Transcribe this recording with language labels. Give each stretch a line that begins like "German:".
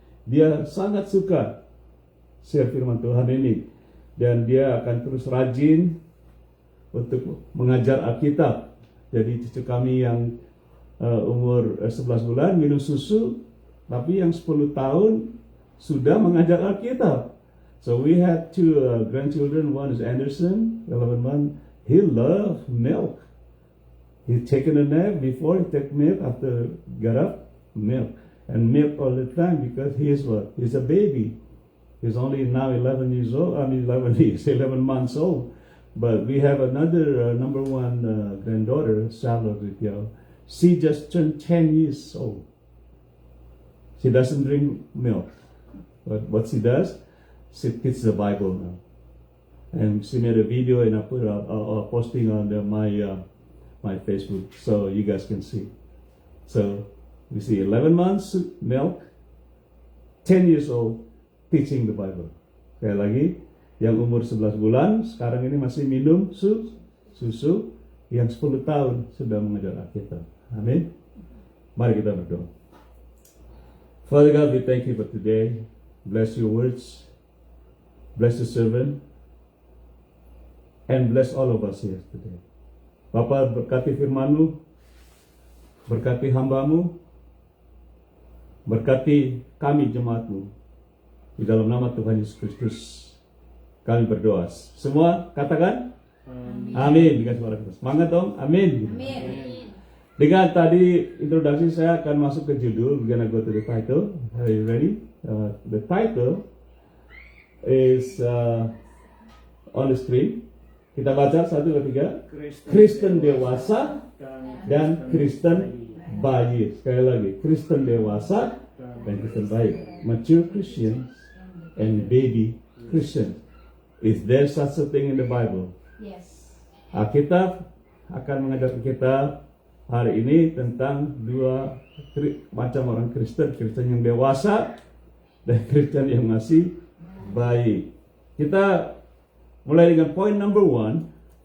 Indonesian: Dia sangat suka share firman Tuhan ini, dan dia akan terus rajin untuk mengajar Alkitab. Jadi cucu kami yang umur 11 bulan minum susu, tapi yang 10 tahun sudah mengajar Alkitab.
English: So we had 2 grandchildren. One is Anderson, 11 months. He loves milk. He's taken a nap before, he take milk, after get up, milk. And milk all the time because he is what? He's a baby. He's only now 11 years old. 11 months old. But we have another number 1 granddaughter, Charlotte Ritial. She just turned 10 years old. She doesn't drink milk. But what she does, she teaches the Bible now. And she made a video, and I put a posting on my Facebook, so you guys can see. So we see 11 months milk, 10 years old teaching the Bible.
Indonesian: Sekali lagi, yang umur 11 bulan sekarang ini masih minum susu, yang 10 tahun sudah mengajar Alkitab. Amin. Mari kita berdoa.
English: Father God, we thank you for today. Bless your words, bless the servant, and bless all of us here today.
Indonesian: Bapa, berkati firman-Mu, berkati hamba-Mu, berkati kami jemaat-Mu, Di dalam nama Tuhan Yesus Kristus kami berdoa. Semua katakan amin dengan suara keras. Semangat dong, amin. Amin. Dengan tadi introduksi saya akan masuk ke judul.
English: We're gonna go to the title. Are you ready? The title is on the screen.
Indonesian: Kita baca 1, 2, 3. Kristen dewasa dan Kristen bayi. Sekali lagi, Kristen dewasa dan Kristen bayi.
English: Mature Christians and baby Christians. Is there such a thing in the Bible? Yes.
Indonesian: Alkitab akan mengajar kita hari ini tentang dua macam orang Kristen. Kristen yang dewasa dan Kristen yang masih bayi. Kita mulai dengan poin number 1.